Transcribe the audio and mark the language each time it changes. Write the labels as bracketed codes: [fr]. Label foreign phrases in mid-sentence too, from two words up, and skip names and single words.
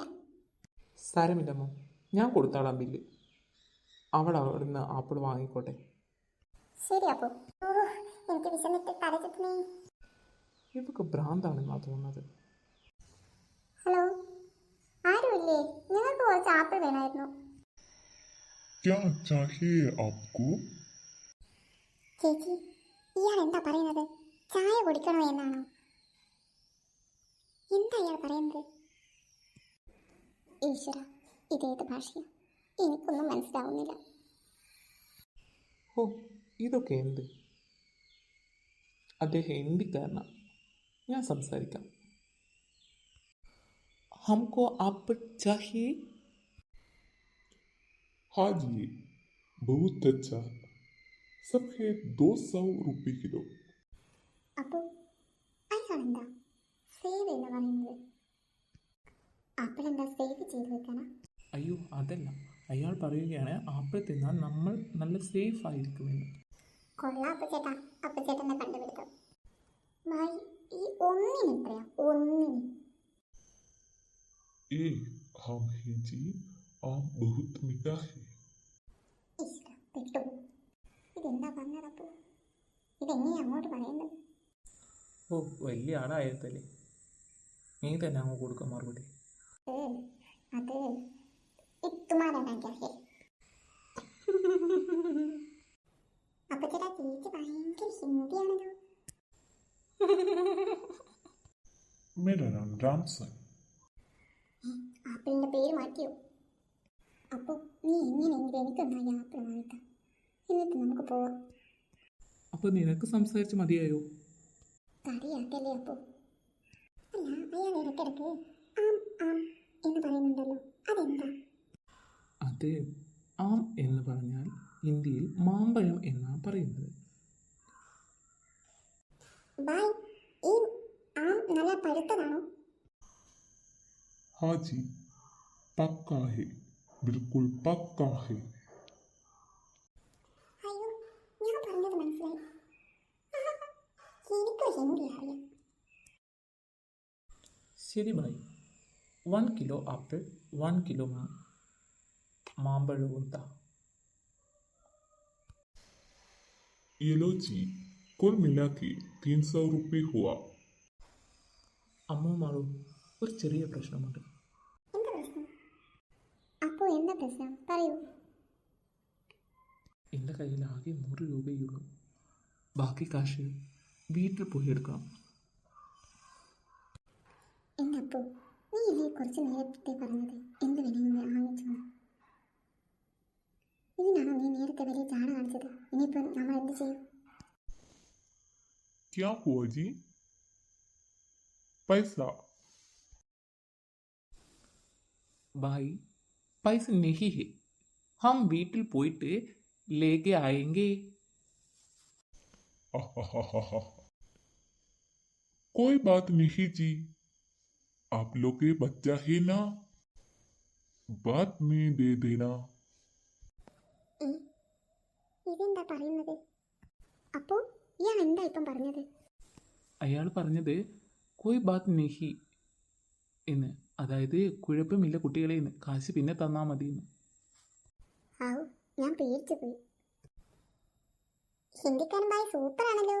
[ml] സാരമില്ലമ്മോ, ഞാൻ കൊടുത്താളാം ബില്ല്. അവൾ അവിടുന്ന് ആപ്പിൾ വാങ്ങിക്കോട്ടെ. ശരി അപ്പു. എനിക്ക് വിശന്നിട്ട് തല ചുറ്റുന്നേ. ഇവക്ക് ഭ്രാന്താണെന്നാ തോന്നുന്നത്. ഹലോ, ആരുമില്ലേ? നിങ്ങൾക്ക് കുറച്ച് ആപ്പിൾ വേണമായിരുന്നു. [hi] क्या चाहिए आपको? [ml] ചേച്ചി, ഇയാൾ എന്താ പറയുന്നത്? ചായ കുടിക്കണോ എന്നാണോ? എന്താ ഇയാൾ പറയുന്നത്? ഈശ്വര, ഇതേത് ഭാഷയാ? എനിക്കൊന്നും മനസ്സിലാവുന്നില്ല. ഓ, ഇതൊക്കെ എന്ത്? അദ്ദേഹം ഹിന്ദിക്കാരനാണ്. ഞാൻ സംസാരിക്കാം. [hi] हमको एप्पल चाहिए? हाँ जी, बहुत अच्छा। सब है 200 रुपये किलो। [ml] അപ്പോൾ അയാളെന്താ സേവ് എന്ന് പറയുന്നത്? ആപ്പിൾ എന്താ സേവ് ചെയ്ത് വെക്കാനാ? അയ്യോ അതല്ല, അയാൾ പറയുകയാണ് ആപ്പിൾ തിന്നാൽ നമ്മൾ നല്ല സേഫ് ആയിരിക്കുമെന്ന്. കൊള്ളാം അപ്പച്ചേട്ടാ, അപ്പച്ചേട്ടനെ കണ്ടുപിടുത്തം. ഭായ്, ഈ ഒന്നിന് എത്രയാ? ഒന്നിന് [hi] ए हम है जी, आप बहुत मीठा है। [ml] ഈശ്വര, പെട്ടു. ഇതെന്താ പറഞ്ഞതപ്പോ? ഇതെങ്ങനെയാ അങ്ങോട്ട് പറയുന്നത്? ഓ, വലിയ ആളായതല്ലേ, നീ തന്നെ അങ്ങ് കൊടുക്കാൻ മറുപടി. അത് [hi] तुम्हारा है. [ml] അപ്പച്ചേട്ടാ, ചേച്ചി ഭയങ്കര ഹിന്ദിയാണല്ലോ. [hi] मेरा नाम रामसन। [ml] ആപ്പിളിന്റെ പേര് മാറ്റിയോ? അപ്പൊ നീ എങ്ങനെയെങ്കിലും എനിക്കൊന്നായി ആപ്പിൾ വാങ്ങിക്കാം, എന്നിട്ട് നമുക്ക് പോവാം. അപ്പൊ നിനക്ക് സംസാരിച്ച് മതിയായോ? കറിയാക്കല്ലേ അപ്പോ? അല്ല, അയാൾ ഇടയ്ക്കിടയ്ക്ക് ആം ആം എന്ന് പറയുന്നുണ്ടല്ലോ, അതെന്താ? അത് ആം എന്ന് പറഞ്ഞാൽ ഹിന്ദിയിൽ മാമ്പഴം എന്നാണ് പറയുന്നത്. ബായ്, ഈ ആം നല്ല പഴുത്തതാണോ? [hi] हाँ जी, पक्का है, बिल्कुल पक्का है। [ml] അയ്യോ, ഞാൻ പറഞ്ഞത് മനസ്സിലായി. എനിക്ക് ഹിന്ദി അറിയാം. ശരി ഭായി, 1 കിലോ ആപ്പിൾ, 1 കിലോ മാമ്പഴവും താ. [hi] ये लो जी, कुल मिला के 300 रुपये हुआ। [ml] അമ്മു മാളു, ഒരു ചെറിയ പ്രശ്നമുണ്ട്. എന്താ പ്രശ്നം? അപ്പോ എന്താ പ്രശ്നം? പറയൂ. എൻ്റെ കയ്യിൽ ആകെ 100 രൂപയുള്ളൂ. ബാക്കി കാശ് വീട്ടിൽ പോയി എടുക്കണം. എൻ്റെ അപ്പോ, നീ ഇല്ലേ കുറച്ച് നേരത്തെ പറഞ്ഞത് എന്ത് വേണമെങ്കിലും വാങ്ങിച്ചു? ഇതിനാണോ നീ നേരത്തെ വലിയ ചാട കാണിച്ചത്? ഇനിയിപ്പോൾ നമ്മൾ എന്ത് ചെയ്യും? [hi] क्या हुआ जी? पैसा? भाई, पैसे नहीं है, हम [ml] വീട്ടിൽ പോയിട്ട് [hi] लेके आएंगे. कोई बात नहीं जी, आप लोग के बच्चा है ना, बाद में दे देना. [ml] ഏ, ഇതെന്താ പറയുന്നത്? അപ്പോ ഇയാൾ എന്താ ഇപ്പം പറഞ്ഞത്? അയാൾ പറഞ്ഞത് [hi] कोई बात नहीं [ml] എന്ന്, അതായത് കുഴപ്പമില്ല കുട്ടികളെ എന്ന്, കാശ് പിന്നെ തന്നാൽ മതി എന്ന്. ആവു, ഞാൻ പേടിച്ചു പോയി. ഹിന്ദിക്കാരൻ ബായ് സൂപ്പർ ആണല്ലോ.